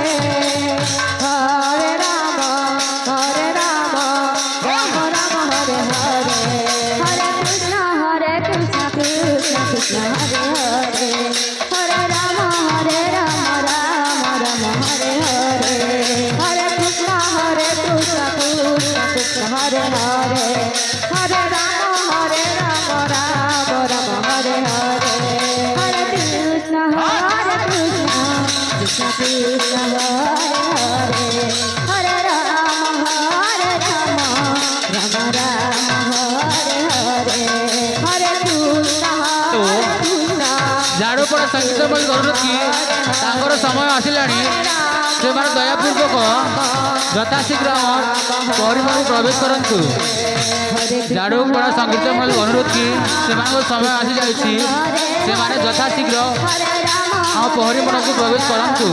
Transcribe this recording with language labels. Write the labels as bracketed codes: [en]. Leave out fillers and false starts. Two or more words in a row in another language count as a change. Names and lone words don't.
[sa] হরে রাম রাম রাম হরে হরে হরে কৃষ্ণ কৃষ্ণ কৃষ্ণ হরে হরে হরে রাম রাম রাম হরে হরে হরে কৃষ্ণ কৃষ্ণ কৃষ্ণ হরে হরে হরে রাম রাম রাম হরে হরে হরে কৃষ্ণ কৃষ্ণ কৃষ্ণ হরে হরে হরে রাম রাম রাম হরে হরে হরে কৃষ্ণ কৃষ্ণ [or] ଝାଡ଼ୁପଡ଼ା ସଙ୍ଗୀତ ବୋଲି କରୁଛନ୍ତି କି ତାଙ୍କର ସମୟ ଆସିଲାଣି ସେମାନେ ଦୟାପୂର୍ବକ ଯଥାଶୀଘ୍ର ପରିମଳକୁ ପ୍ରବେଶ କରନ୍ତୁ। ଝାଡ଼ୁପଡ଼ା ସଙ୍ଗୀତ ବୋଲି ଅନୁରୋଧ କି ସେମାନଙ୍କ ସମୟ ଆସିଯାଇଛି ସେମାନେ ଯଥାଶୀଘ୍ର ଆମ ପରିମଳକୁ ପ୍ରବେଶ କରନ୍ତୁ।